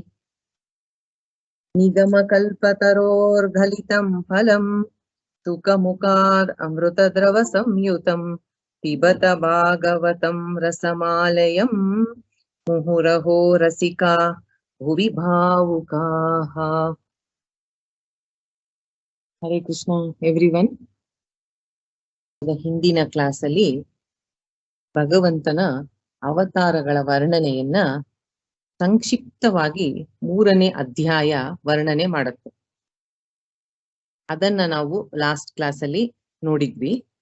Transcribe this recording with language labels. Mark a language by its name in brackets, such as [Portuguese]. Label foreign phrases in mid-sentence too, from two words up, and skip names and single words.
[Sanskrit] निगमकल्पतरोर्गलितं फलं सुखमुखाद् अमृतद्रवसंयुतं पिबत भागवतं रसमालयं मुहुरहो रसिका भुवि भावुकाः ಹರೇ ಕೃಷ್ಣ ಎವ್ರಿವನ್. [Kannada] ಹಿಂದಿನ ಕ್ಲಾಸಲ್ಲಿ ಭಗವಂತನ ಅವತಾರಗಳ ವರ್ಣನೆಯನ್ನ ಸಂಕ್ಷಿಪ್ತವಾಗಿ 3ನೇ ಅಧ್ಯಾಯ ವರ್ಣನೆ ಮಾಡುತ್ತೆ. ಅದನ್ನ ನಾವು ಲಾಸ್ಟ್ ಕ್ಲಾಸಲ್ಲಿ ನೋಡಿದ್ವಿ.